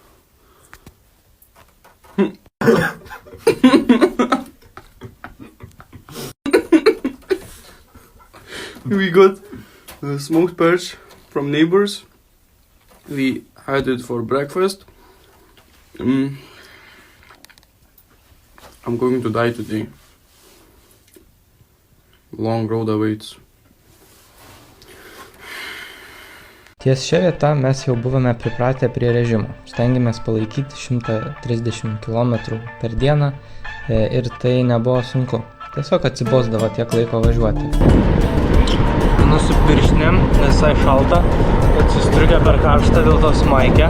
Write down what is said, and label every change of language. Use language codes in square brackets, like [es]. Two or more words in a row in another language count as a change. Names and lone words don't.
[en] We got a smoked perch from neighbors. We had it for breakfast. I'm going to die today. Long road awaits. [lt] Ties šią vietą mes jau buvome pripratę prie režimo. Stengiamės palaikyti 130 km per dieną ir tai nebuvo sunku. Tiesiog atsibosdavo tiek laiko važiuoti. Nu su pirštinėm, visai šalta, atsistriukę per karštą dėl to smaikę.